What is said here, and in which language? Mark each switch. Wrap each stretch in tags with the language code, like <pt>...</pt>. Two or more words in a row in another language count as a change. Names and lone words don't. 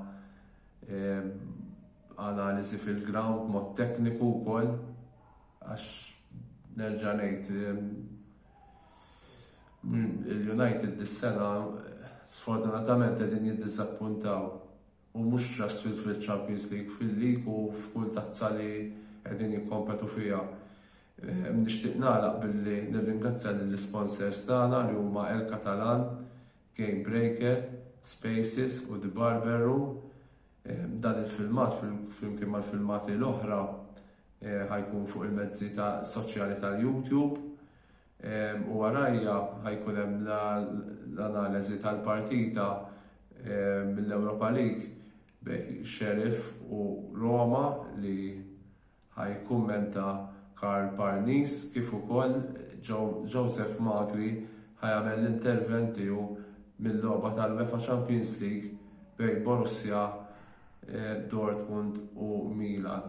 <mt>analiżi fil-ground mod tekniku wkoll għax nerġa' ngħid il-United dis-sena sfortunatament qegħdin jiddisappuntaw u mhux ġast fil-Champions League fil-League u f'kull tazza li qegħdin jikkompetu fiha. Nixtieq nagħlaq billi nirringrazzja lill-sponsors tagħna li huma El Catalan, Game Breaker, Spaces u The Barber Room. Dan il-filmat flimkien mal-filmati l-oħra ħajkun fuq il-mezzi soċjali tal-YouTube u warajja ħajkun hemm l-analiżi tal-partita mill-Europa League bej Sheriff u Roma li ħajkummenta Karl Parnis kif ukoll Joseph Magri ħajamel l-intervent tiegħu mill-logħba tal-UEFA Champions League bejn Borussia Dortmund u Milan.</mt>